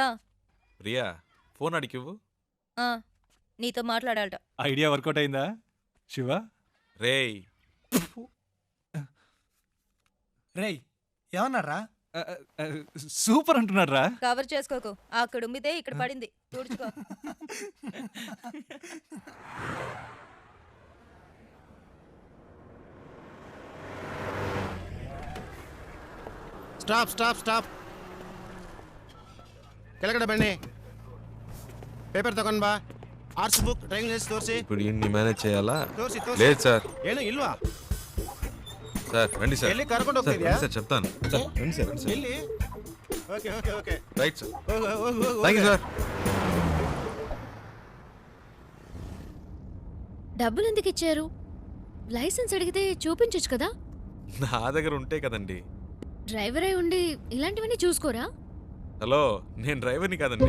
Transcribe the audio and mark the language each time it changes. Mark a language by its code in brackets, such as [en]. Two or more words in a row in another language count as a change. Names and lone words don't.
[te] ప్రియా ఫోన్ అడిగివ్వు. ఆ, నీతో మాట్లాడాలట. [en] idea workout [te] అయిందా శివ? రేయ్ రేయ్ ఏమన్నారా? సూపర్ అంటున్నాడు రా. కవర్ చేసుకోకు. అక్కడ ఉమ్మితే ఇక్కడ పడింది, తుడుచుకో. [en] stop stop stop. [kn] ಕೆಳಗಡೆ ಬನ್ನಿ. ಪೇಪರ್ ತಗೊಂಡ್ ಬಾ. [en] arts book, drawing list ತೋರಿಸಿ. [te] ఇప్పుడు ఇన్ని మేనేజ్ చేయాలా? [kn] ತೋರಿಸಿ ತೋರಿಸಿ. [te] లేదు సార్. [kn] ಏನು ಇಲ್ವಾ? [te] సార్ రండి సార్. [kn] ಎಲ್ಲಿ ಕರ್ಕೊಂಡು [te] సార్ [kn] ಹೋಗ್ತಿದ್ಯಾ? [te] రండి సార్ చెప్తాను. సార్ రండి సార్, రండి సార్. [en] ಎಲ್ಲಿ? okay okay okay. right sir. [kn] ಹೋಗು ಹೋಗು ಹೋಗು. [en] thank you sir. [te] డబ్బులు ఎందుకు ఇచ్చారు? లైసెన్స్ అడిగితే చూపించొచ్చు కదా. నా దగ్గర ఉంటే కదండి. డ్రైవర్ అయి ఉండి ఇలాంటివన్నీ చూసుకోరా? హలో, నేను డ్రైవర్ని కాదండి.